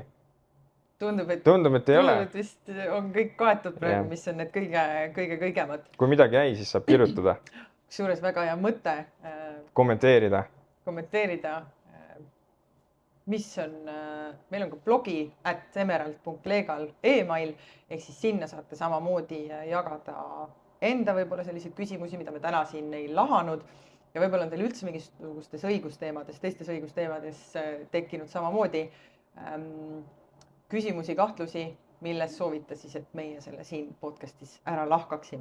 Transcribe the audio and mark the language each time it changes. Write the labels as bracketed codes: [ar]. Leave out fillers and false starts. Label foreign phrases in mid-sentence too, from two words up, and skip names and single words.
[et] Tundub, et ei ole. Et vist on kõik kaetud praegu, mis on need kõigemad. Kui midagi jäi, siis saab kirjutada. Kusjuures väga hea mõte. Kommenteerida. Mis on, meil on ka blogi @emerald.legal email, ehk siis sinna saate samamoodi jagada enda võib-olla selliseid küsimusi, mida me täna siin ei lahanud. Ja võib-olla on teil üldse mingisugustes õigusteemades, teistes õigusteemades tekkinud samamoodi küsimusi, kahtlusi, milles soovite siis, et meie selle siin podcastis ära lahkaksime.